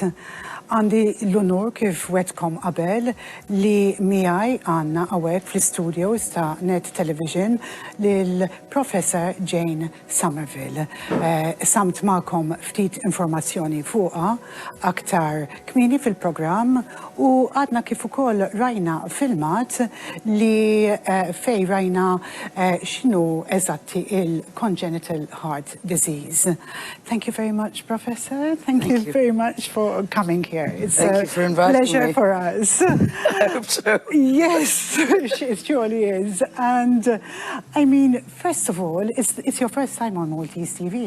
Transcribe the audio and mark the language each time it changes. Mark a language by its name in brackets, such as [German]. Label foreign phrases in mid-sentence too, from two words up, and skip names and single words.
[Maltese] Għandi l-onur kif wetkom qabel li miegħi għandna hawnhekk fl-istudios ta' Net Television lill-Professor Jane Somerville. Samt magħkom ftit informazzjoni fuqha aktar kmieni fil-programm u għadna kif ukoll rajna filmat li fej rajna x'inhu eżatti il- [English] Congenital Heart Disease. Thank you very much, Professor. Thank you very much for coming here. It's Thank you for inviting pleasure me. for us. I hope so. Yes, it surely is. And I mean, first of all, it's your first time on Maltese TV.